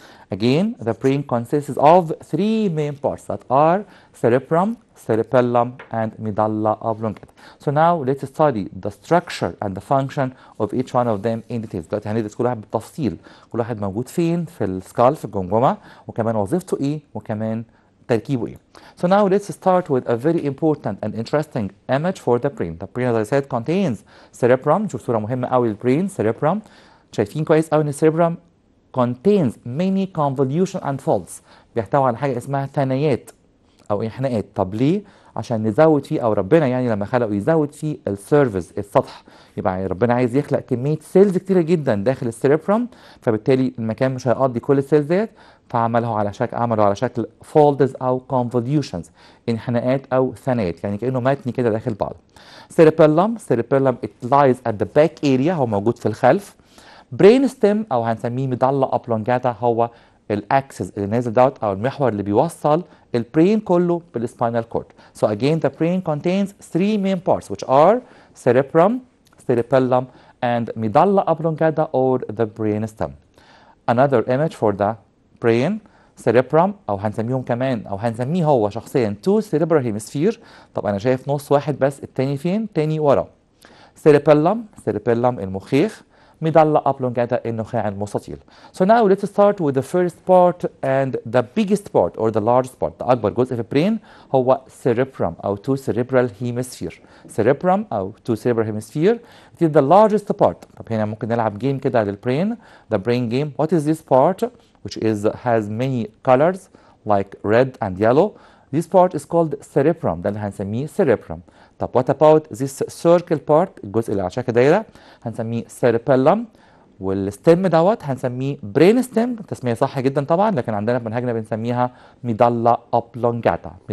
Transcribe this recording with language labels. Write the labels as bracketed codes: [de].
[en] Again, the brain consists of three main parts that are cerebrum, cerebellum, and medulla oblongata. So now let's study the structure and the function of each one of them in details. [ar] دلوقتي هندرس كل واحد بالتفصيل، كل واحد موجود فين في السكال في الجمجمة، وكمان وظيفته ايه، وكمان تركيبه ايه. [en] So now let's start with a very important and interesting image for the brain. The brain, as I said, contains cerebrum. [ar] شوف صورة مهمة قوي للبرين cerebrum. شايفين كويس قوي ان [en] cerebrum contains many convolution and folds. [ar] بيحتوي على حاجة اسمها ثنايات أو إنحناءات. طب ليه؟ عشان نزود فيه، أو ربنا يعني لما خلقه يزود فيه السيرفس السطح. يبقى ربنا عايز يخلق كمية سيلز كتيرة جدا داخل السيربرم، فبالتالي المكان مش هيقضي كل السيلز ديت، فعمله على شكل فولدز أو convolutions، انحناءات أو ثنايات، يعني كأنه متني كده داخل بعض. [en] Cerebellum it lies at the back area، [ar] هو موجود في الخلف. برين ستيم او هنسميه ميدالا اوبلونجاتا هو الاكسس اللي نازل دوت او المحور اللي بيوصل البرين كله بالسباينال كورد. [en] So again the brain contains three main parts which are cerebrum, cerebellum, and medulla oblongata or the brain stem. Another image for the brain cerebrum [ar] او هنسميهم كمان او هنسميه هو شخصيا [en] two cerebral hemisphere. [ar] طب انا شايف نص واحد بس، التاني فين؟ التاني ورا. Cerebellum المخيخ، medulla oblongata النخاع المستطيل. [en] So now let's start with the first part and the biggest part or the largest part. [ar] أكبر جزء في البرين هو cerebrum أو two cerebral hemisphere. [en] Cerebrum أو two cerebral hemisphere. It is the largest part. [ar] طب هنا ممكن نلعب جيم كده للبرين. [en] The brain game. What is this part which has many colors like red and yellow? This part is called cerebrum. [ar] ده اللي هنسميه cerebrum. طب [en] what about this circle part؟ [ar] الجزء اللي على شكل دايره هنسميه cerebellum، والستيم دوت هنسميه brain stem. تسميه صح جدا طبعا، لكن عندنا في منهجنا بنسميها medulla oblongata.